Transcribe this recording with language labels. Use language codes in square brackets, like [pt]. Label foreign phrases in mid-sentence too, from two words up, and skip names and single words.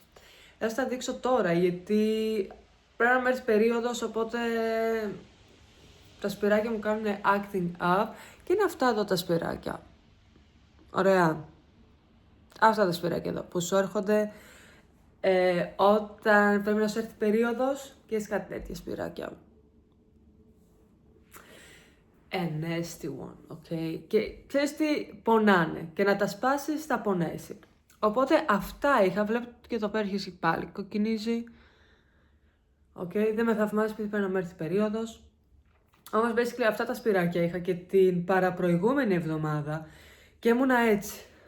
[el] Θα σας τα δείξω τώρα, γιατί πρέπει να έρθει περίοδος, οπότε τα σπυράκια μου κάνουν [en] acting up [el] και είναι αυτά εδώ τα σπυράκια. Ωραία. Αυτά τα σπυράκια εδώ που σου έρχονται όταν πρέπει να σου έρθει περίοδος και έχεις κάτι τέτοια σπυράκια. [en] An nasty one, [el] ok. Και ξέρεις τι, πονάνε και να τα σπάσεις θα πονέσει. Οπότε αυτά είχα, βλέπετε και το πέρα πάλι κοκκινίζει. Ok, δεν με θαυμάζει επειδή πρέπει να με έρθει περίοδος. Όμως basically αυτά τα σπυράκια είχα και την παραπροηγούμενη εβδομάδα και ήμουνα έτσι.